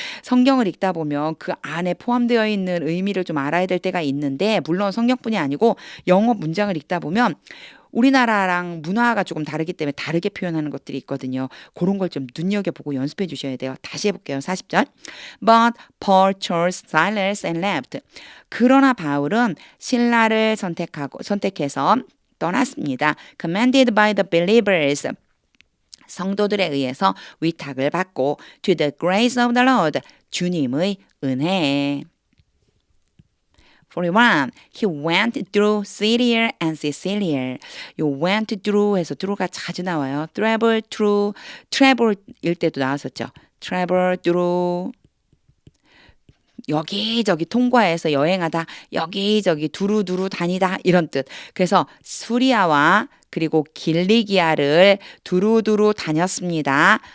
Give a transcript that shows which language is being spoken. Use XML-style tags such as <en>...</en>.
<ko>성경을 읽다 보면 그 안에 포함되어 있는 의미를 좀 알아야 될 때가 있는데 물론 성경뿐이 아니고 영어 문장을 읽다 보면 우리나라랑 문화가 조금 다르기 때문에 다르게 표현하는 것들이 있거든요. 그런 걸 좀 눈여겨보고 연습해 주셔야 돼요. 다시 해볼게요. 40절.</ko> <en>But Paul chose Silas and left.</en> <ko>그러나 바울은 신라를 선택해서 떠났습니다.</ko> <en>Commanded by the believers.</en> <ko>성도들에 의해서 위탁을 받고</ko> <en>to the grace of the Lord.</en> <ko>주님의 은혜에. 41.</ko> <en>He went through Syria and Sicilia.</en> <ko>요 went through 해서 through가 자주 나와요. travel through, travel일 때도 나왔었죠.</ko> <en>travel through.</en> <ko>여기저기 통과해서 여행하다, 여기저기 두루두루 다니다 이런 뜻. 그래서 수리아와 그리고 길리기아를 두루두루 다녔습니다.</ko>